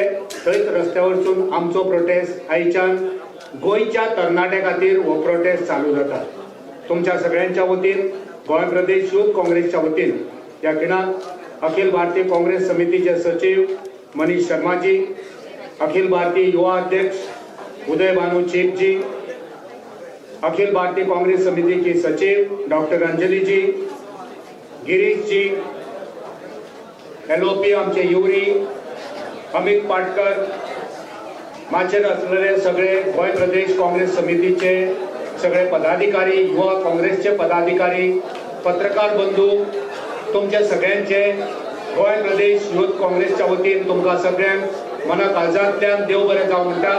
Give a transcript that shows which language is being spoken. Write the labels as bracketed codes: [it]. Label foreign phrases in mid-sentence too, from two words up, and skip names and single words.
[kok] थंयच रस्त्यावरसून आमचो प्रोटेस्ट आयच्यान गोंयच्या तरणाट्या खातीर हो प्रोटेस्ट चालू जाता. तुमच्या सगळ्यांच्या वतीन गोंय प्रदेश युथ काँग्रेसच्या वतीन ह्या खिणाक [hi] अखिल भारतीय काँग्रेस समितीचे सचिव मनीष शर्माजी, अखिल भारतीय युवा अध्यक्ष उदय भानु चीपजी, अखिल भारतीय कांग्रेस समिति की सचिव डॉक्टर अंजलि जी, [kok] गिरीश जी, एलओपी आमचे युवरी अमित पाटकर, माचेर असलेले सगळे गोंय प्रदेश काँग्रेस समितीचे सगळे पदाधिकारी, युवा काँग्रेसचे पदाधिकारी, पत्रकार बंधू, तुमचे सगळ्यांचे गोंय प्रदेश युथ काँग्रेसच्या वतीन तुमकां सगळ्यांक मना काळजांतल्यान देव बरें जावं म्हणटा.